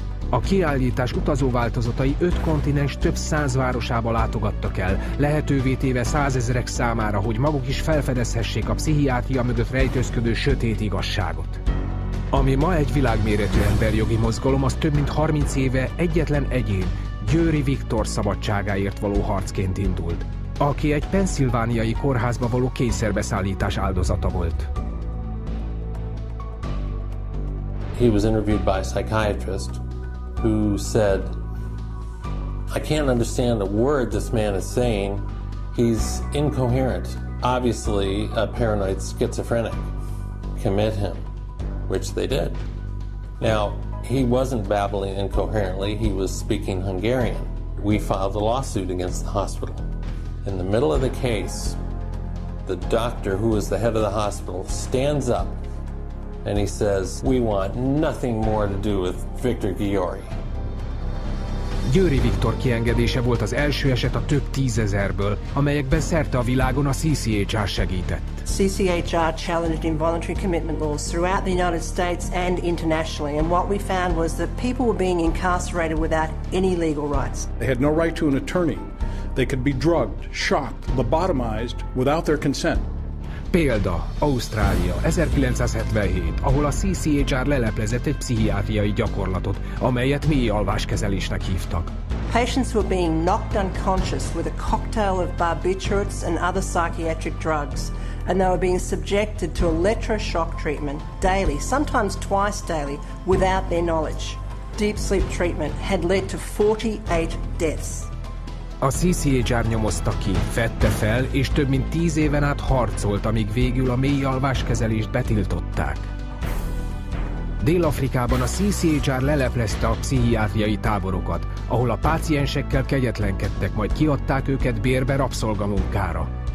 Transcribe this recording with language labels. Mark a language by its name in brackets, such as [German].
[Hungarian] A kiállítás utazóváltozatai 5 kontinens több 100 városába látogattak el, lehetővé téve 100 000-ek számára, hogy maguk is felfedezhessék a pszichiátria mögött rejtőzködő sötét igazságot. Ami ma egy világméretű emberjogi mozgalom, az több mint 30 éve egyetlen egyén, Győri Viktor szabadságáért való harcként indult, aki egy pennsylvániai kórházba való kényszerbeszállítás áldozata volt. [English] He was interviewed by a psychiatrist who said, I can't understand a word this man is saying. He's incoherent. Obviously a paranoid schizophrenic. Commit him. Which they did. Now, he wasn't babbling incoherently, he was speaking Hungarian. We filed a lawsuit against the hospital. In the middle of the case, the doctor, who was the head of the hospital, stands up and he says, we want nothing more to do with Victor Giori. [Hungarian] Győri Viktor kiengedése volt az első eset a több 10 000-ből, amelyekben szerte a világon a CCHR segített. [English] CCHR challenged involuntary commitment laws throughout the United States and internationally, and what we found was that people were being incarcerated without any legal rights. They had no right to an attorney. They could be drugged, shocked, lobotomized without their consent. [Hungarian] Példa, Ausztrália, 1977, ahol a CCHR leleplezett egy pszichiátriai gyakorlatot, amelyet mély alváskezelésnek hívtak. [English] Patients were being knocked unconscious with a cocktail of barbiturates and other psychiatric drugs, and they were being subjected to electroshock treatment daily, sometimes twice daily, without their knowledge. Deep sleep treatment had led to 48 deaths. [Hungarian] A CCHR nyomozta ki, fedte fel, és több mint 10 éven át harcolt, amíg végül a mély alváskezelést betiltották. Dél-Afrikában a CCHR leleplezte a pszichiátriai táborokat, ahol a páciensekkel kegyetlenkedtek, majd kiadták őket bérbe rabszolgamunkára.